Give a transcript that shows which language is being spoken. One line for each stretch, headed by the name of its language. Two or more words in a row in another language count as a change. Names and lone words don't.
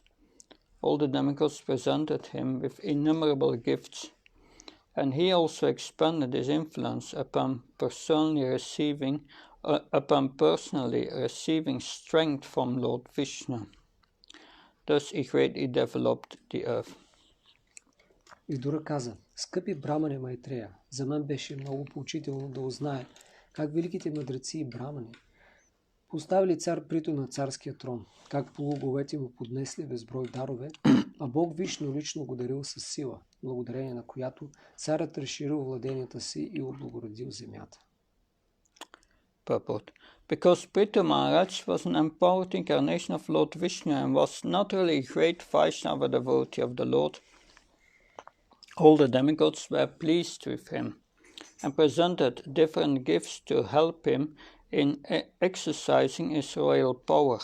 English: All the demigods presented him with innumerable gifts, and he also expanded his influence upon personally receiving strength from Lord Vishnu. Thus he greatly developed the earth.
Bulgarian: Видура каза, скъпи брамане Майтрея, за мен беше много поучително да узнае как великите мъдреци и брамани поставили цар Приту на царския трон, как полуговете му поднесли безброй дарове, а Бог Вишну лично го дарил със сила, благодарение на която царят разширил владенията си и облагородил земята.
English: Purport. Because Prithu Maharaj was an empowered incarnation of Lord Vishnu and was not only a great Vaishnava devotee of the Lord, all the demigods were pleased with him and presented different gifts to help him in exercising his royal power.